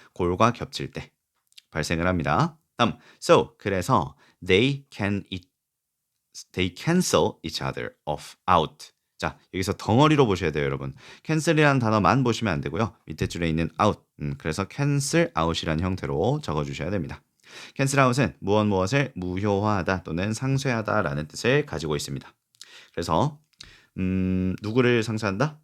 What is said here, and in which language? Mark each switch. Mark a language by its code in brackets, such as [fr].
[ko] 골과 겹칠 때 발생을 합니다. [en] 다음, so, 그래서 they cancel each other out. [ko] 자, 여기서 덩어리로 보셔야 돼요, 여러분. cancel이라는 단어만 보시면 안 되고요. 밑에 줄에 있는 out. 그래서 cancel out이라는 형태로 적어주셔야 됩니다. cancel out은 무엇을 무효화하다 또는 상쇄하다라는 뜻을 가지고 있습니다. 그래서 누구를 상쇄한다?